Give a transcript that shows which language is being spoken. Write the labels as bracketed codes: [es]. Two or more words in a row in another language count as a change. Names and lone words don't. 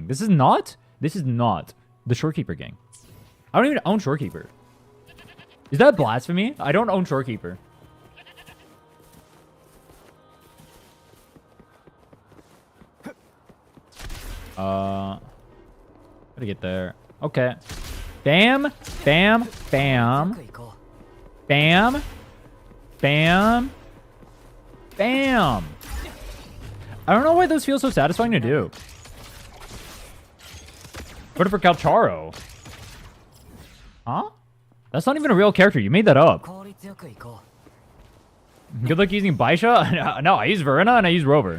[en] This is not the Shorekeeper gang. I don't even own Shorekeeper. Is that blasphemy? I don't own Shorekeeper. Gotta get there. Okay. Bam. Bam. Bam. Bam. Bam. Bam! I don't know why those feel so satisfying to do. What for Calcharo? Huh? That's not even a real character. You made that up. Good luck using Baisha? No, I use Verena and I use Rover.